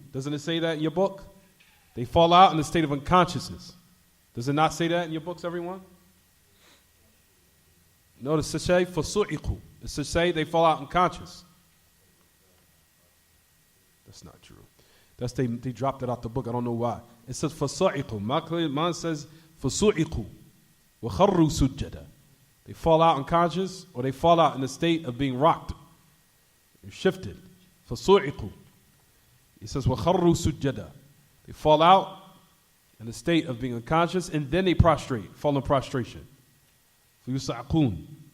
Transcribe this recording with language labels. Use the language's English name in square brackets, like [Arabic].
[English] Doesn't it say that in your book? They fall out in the state of unconsciousness. Does it not say that in your books, everyone? Notice it say, فَسُعِقُوا. It says say they fall out unconscious. That's not true. They dropped it out the book. I don't know why. It says فَسُعِقُوا. Mine says [Arabic] فَسُعِقُوا وَخَرُّوا سُجَّدًا. [English] They fall out unconscious, or they fall out in the state of being rocked, shifted. فَسُعِقُوا. He says [Arabic] وَخَرُّوا سُجَّدًا. [English] They fall out in the state of being unconscious, and then they prostrate, fall in prostration. [Arabic] فَيُسَعْقُونَ.